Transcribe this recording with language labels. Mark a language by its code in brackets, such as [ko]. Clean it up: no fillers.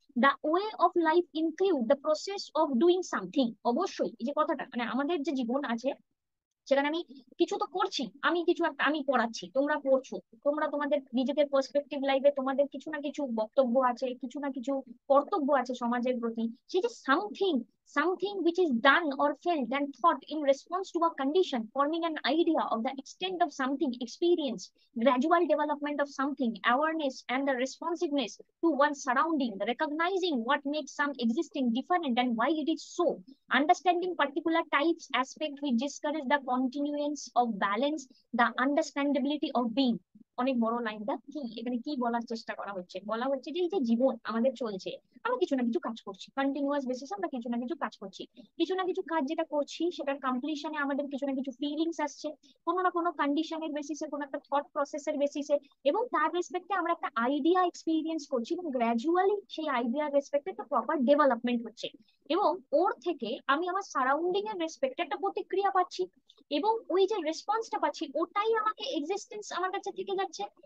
[en] The way of life include the process of doing something. [bn] অবশ্যই এই যে কথাটা, মানে আমাদের যে জীবন আছে সেখানে আমি কিছু তো করছি, আমি কিছু একটা, আমি পড়াচ্ছি, তোমরা পড়ছো, তোমরা তোমাদের নিজেদের পার্সপেক্টিভ লাইফে তোমাদের কিছু না কিছু বক্তব্য আছে, কিছু না কিছু কর্তব্য আছে সমাজের প্রতি। সেই যে [en] Something, something which is done or felt and thought in response to a condition, forming an idea of the extent of something experience, gradual development of something, awareness and the responsiveness to one's surrounding, recognizing what makes some existing different and why it is so, understanding particular types aspect which discourage the continuance of balance, the understandability of being। [bn] অনেক বড় লাইনটা কি, এখানে কি বলার চেষ্টা করা হচ্ছে, বলা হচ্ছে যে এই যে জীবন আমাদের চলছে, আমরা কিছু না কিছু কাজ করছি, কন্টিনিউয়াস বেসিস আমরা কিছু না কিছু কাজ করছি, কিছু না কিছু কাজ যেটা করছি সেটার কমপ্লিশনে আমাদের কিছু না কিছু ফিলিংস আসছে, কোনো না কোনো কন্ডিশনের বেসিসে, কোনো একটা থট প্রসেসের বেসিসে, এবং তার রেসপেক্টে আমরা একটা আইডিয়া এক্সপিরিয়েন্স করছি, এবং গ্র্যাজুয়ালি সেই আইডিয়ার রেসপেক্টে একটা প্রপার ডেভেলপমেন্ট হচ্ছে, এবং ওর থেকে আমি আমার সারাউন্ডিং এর রেসপেক্টে একটা প্রতিক্রিয়া পাচ্ছি, এবং ওই যে রেসপন্সটা পাচ্ছি ওটাই আমাকে এক্সিস্টেন্স আমার কাছে থেকে যাচ্ছে।